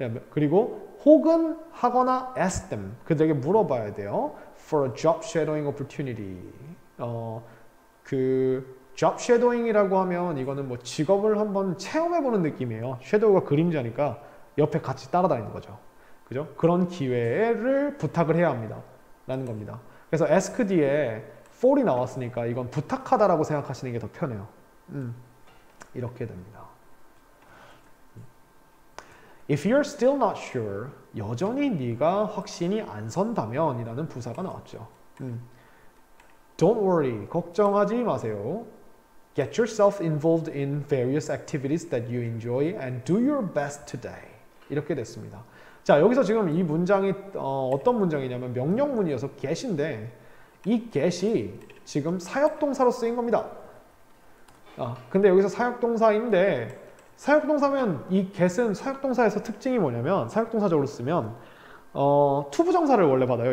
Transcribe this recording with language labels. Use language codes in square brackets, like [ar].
[ko] 그리고 혹은 하거나 [en] ask them, [ko] 그들에게 물어봐야 돼요. [en] for a job shadowing opportunity. [ko] 그 job shadowing이라고 하면 이거는 뭐 직업을 한번 체험해보는 느낌이에요. shadow가 그림자니까 옆에 같이 따라다니는 거죠. 그죠? 그런 기회를 부탁을 해야 합니다. 라는 겁니다. 그래서 ask 뒤에 for이 나왔으니까 이건 부탁하다라고 생각하시는 게 더 편해요. 이렇게 됩니다. [en] If you're still not sure, [ko] 여전히 네가 확신이 안 선다면 이라는 부사가 나왔죠. [en] Don't worry, [ko] 걱정하지 마세요. [en] Get yourself involved in various activities that you enjoy and do your best today. [ko] 이렇게 됐습니다. 자, 여기서 지금 이 문장이 어떤 문장이냐면 명령문이어서 get인데 이 get이 지금 사역동사로 쓰인 겁니다. 근데 여기서 사역동사인데 사역동사면 이 get은 사역동사에서 특징이 뭐냐면 사역동사적으로 쓰면 투부정사를 원래 받아요.